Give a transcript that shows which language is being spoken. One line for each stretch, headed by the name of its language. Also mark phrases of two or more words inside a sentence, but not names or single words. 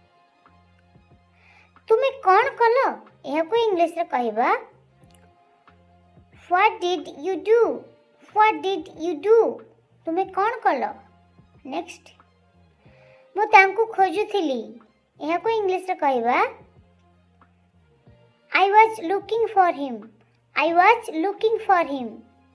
Odia: ତୁମେ କ'ଣ କଲ? ଏହାକୁ ଇଂଲିଶରେ କହିବା
English: What did you do. What did you do.
Odia: ତୁମେ କ'ଣ କଲ? ନେକ୍ସଟ। ମୁଁ ତାଙ୍କୁ ଖୋଜୁଥିଲି। ଏହାକୁ ଇଂଲିଶରେ କହିବା
English: I was looking for him. I was looking for him.